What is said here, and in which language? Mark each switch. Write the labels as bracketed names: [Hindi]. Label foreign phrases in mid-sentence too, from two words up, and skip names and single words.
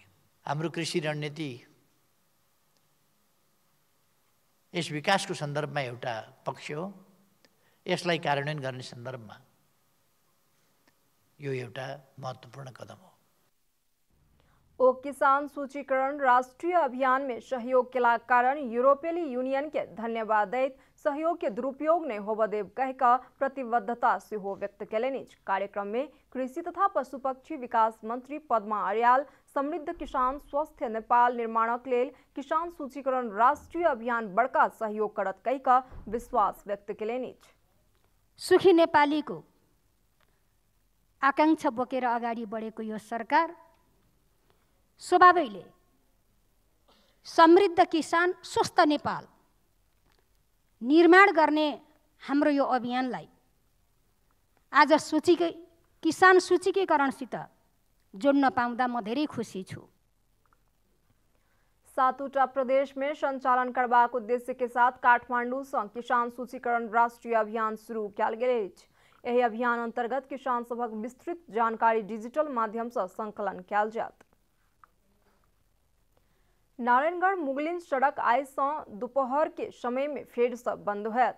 [Nepali] हाम्रो कृषि रणनीति यस विकासको सन्दर्भमा एउटा पक्ष हो। यसलाई कार्यान्वयन गर्ने सन्दर्भमा यो एउटा महत्त्वपूर्ण कदम हो। [Maithili] ओ किसान सूचीकरण राष्ट्रीय अभियान में सहयोग के कारण यूरोपीय यूनियन के धन्यवाद दैत सहयोग के दुरुपयोग नहीं होब देव कहका प्रतिबद्धता से हो व्यक्त केलनि। कार्यक्रम में कृषि तथा पशु पक्षी विकास मंत्री पद्मा अर्याल समृद्ध किसान स्वस्थ नेपाल निर्माणक लेल किसान सूचीकरण राष्ट्रीय अभियान बड़का सहयोग करत कहका विश्वास व्यक्त केलनि। [Nepali] सुखी नेपाली को आकांक्षा बोकेर अगाडि बढेको यो सरकार स्वभावैले समृद्ध किसान स्वस्थ नेपाल निर्माण गर्ने हाम्रो यो अभियानलाई आज किसान सूचीकरणसित जोड्न पाउँदा म धेरै खुसी छु। [Maithili] 7वटा प्रदेश में संचालन करबाक उद्देश्य के साथ काठमांडू से किसान सूचीकरण राष्ट्रीय अभियान शुरू कयल गेल अछि। एहि अभियान अंतर्गत किसान सभक विस्तृत जानकारी डिजिटल माध्यम से संकलन कयल जायत। नारायणगढ़ मुगलिन सड़क आइ से दोपहर के समय में फेर से बंद होयत।